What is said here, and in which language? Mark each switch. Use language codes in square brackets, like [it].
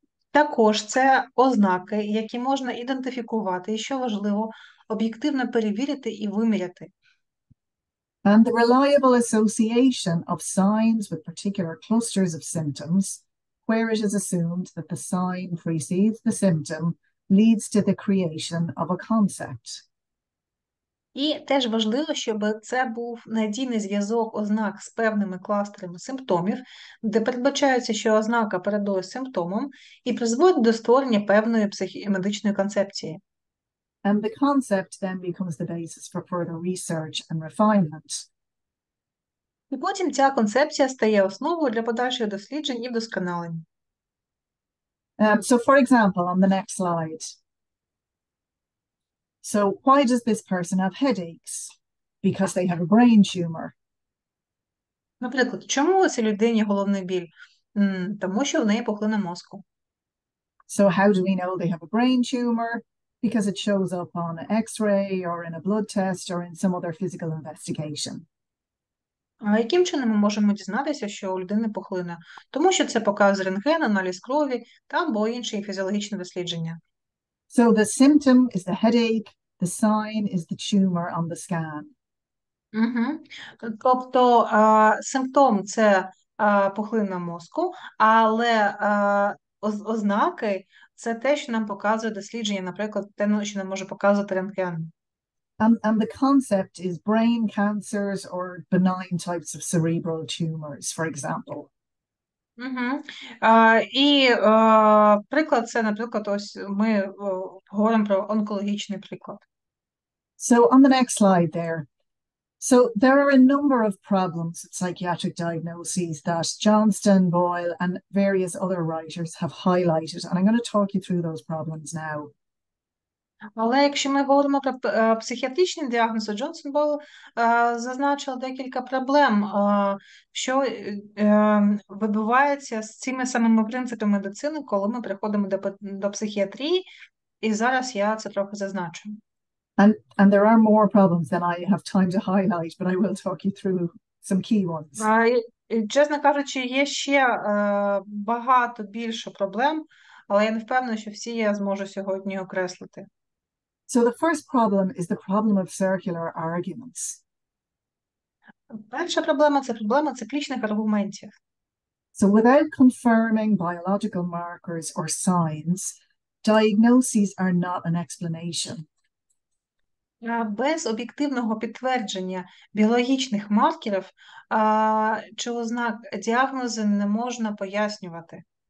[uk] Також це ознаки, які можна ідентифікувати і, що важливо, об'єктивно перевірити і виміряти. [en] And the reliable association of signs with particular clusters of symptoms, where it is assumed that the sign precedes the symptom, leads to the creation of a concept. [uk] І теж важливо, щоб це був надійний зв'язок ознак з певними кластерами симптомів, де передбачається, що ознака передує симптомам і призводить до створення певної медичної концепції. [en] And the concept then becomes the basis for further research and refinement. [uk] І потім ця концепція стає основою для подальших досліджень і вдосконалень. [en] So for example, on the next slide. So why does this person have headaches? Because they have a brain tumor. [uk] Наприклад, чому у цій людині головний біль? Тому що в неї пухлина мозку. [en] So how do we know they have a brain tumor? Because it shows up on an X-ray or in a blood test or in some other physical investigation. [uk] А яким чином ми можемо дізнатися, що у людини пухлина? Тому що це показує рентген, аналіз крові та або інші фізіологічні дослідження. [en] So the symptom is the headache, the sign is the tumor on the scan. Угу. [uk] Тобто симптом – це пухлина мозку, але ознаки – це те, що нам показує дослідження, наприклад, те, що нам може показувати рентген. [en] And the concept is brain cancers or benign types of cerebral tumors, for example. Угу. [uk] І приклад – це, наприклад, ось ми говоримо про онкологічний приклад. [en] So on the next slide there. So there are a number of problems with psychiatric diagnoses that Johnston, Boyle, and various other writers have highlighted, and I'm going to talk you through those problems now. [uk] Але якщо ми говоримо про психіатричний діагноз, Джонсон Бойл зазначив декілька проблем, що вибивається з цими самими принципами медицини, коли ми приходимо до психіатрії, і зараз я це трохи зазначу. [en] And there are more problems than I have time to highlight, but I will talk you through some key ones. [uk] Чесно кажучи, є ще багато більше проблем, але я не впевнена, що всі я зможу сьогодні окреслити. [en] So the first problem is the problem of circular arguments. [uk] Перша проблема – це проблема циклічних аргументів. [en] So without confirming biological markers or signs, diagnoses are not an explanation. [uk] Без об'єктивного підтвердження біологічних маркерів чи ознак діагнозу не можна пояснювати.